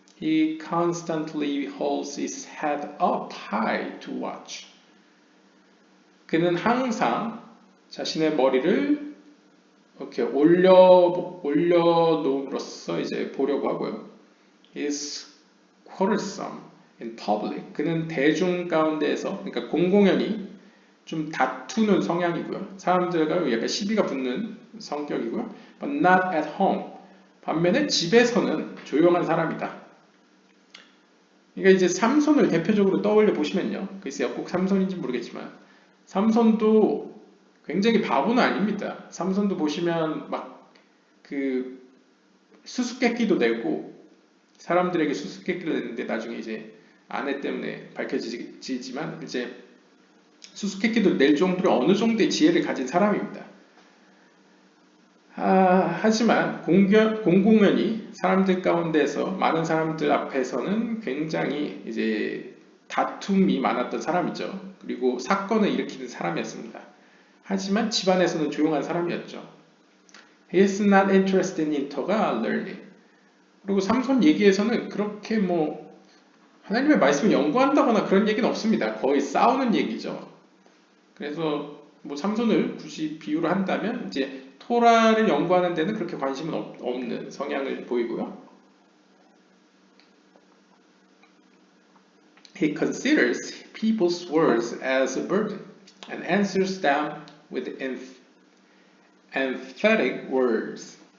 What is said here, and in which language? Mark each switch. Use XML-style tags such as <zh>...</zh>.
<en>He constantly holds his head up high to watch.</en> <ko>그는 항상 자신의 머리를 이렇게 올려놓음으로써 이제 보려고 하고요.</ko> <en>He is quarrelsome in public.</en> <ko>그는 대중 가운데에서, 그러니까 공공연히 좀 다투는 성향이고요. 사람들과 약간 시비가 붙는 성격이고요.</ko> <en>But not at home.</en> <ko>반면에 집에서는 조용한 사람이다. 그러니까 이제 삼손을 대표적으로 떠올려 보시면요. 글쎄요, 꼭 삼손인지 모르겠지만 삼손도 굉장히 바보는 아닙니다. 삼손도 보시면 막 그 수수께끼도 내고 사람들에게 수수께끼를 내는데 나중에 이제 아내 때문에 밝혀지지만 이제 수수께끼도 낼 정도로 어느 정도의 지혜를 가진 사람입니다. 하지만 공공연히 사람들 가운데서 많은 사람들 앞에서는 굉장히 이제 다툼이 많았던 사람이죠. 그리고 사건을 일으키는 사람이었습니다. 하지만 집안에서는 조용한 사람이었죠.</ko> <en>He is not interested in Torah learning.</en> <ko>그리고 삼손 얘기에서는 그렇게 뭐 하나님의 말씀을 연구한다거나 그런 얘기는 없습니다. 거의 싸우는 얘기죠. 그래서 뭐 삼손을 굳이 비유를 한다면 이제 토라를 연구하는 데는 그렇게 관심은 없는 성향을 보이고요.</ko> <en>He considers people's words as a burden and answers them with emphatic words.</en>